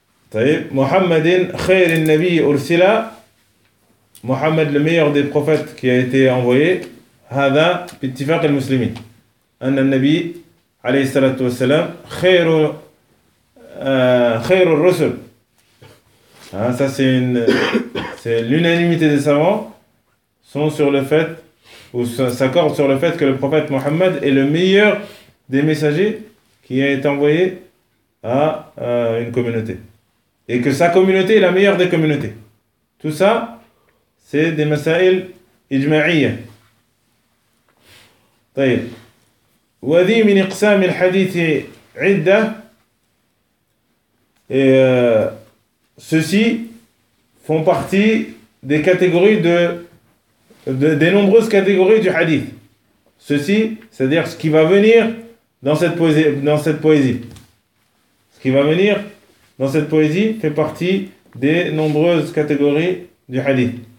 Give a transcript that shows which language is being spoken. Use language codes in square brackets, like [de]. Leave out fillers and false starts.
[ar] طيب محمد خير النبي أرسلا. [fr] محمد le meilleur des prophètes qui a été envoyé. [ar] هذا باتفاق المسلمين أن النبي عليه الصلاة والسلام خير الرسل. [fr] Ça c'est l'unanimité des savants sont sur le fait ou s'accordent sur le fait que le prophète Mohammed est le meilleur des messagers qui a été envoyé à une communauté et que sa communauté est la meilleure des communautés. Tout ça c'est des masaïl ijma'iyya. [ar] طيب وذي من اقسام الحديث عدة. [fr] Ceux-ci font partie des catégories des nombreuses catégories du hadith. Ceux-ci, c'est-à-dire ce qui va venir dans cette poésie. Ce qui va venir dans cette poésie fait partie des nombreuses catégories du hadith.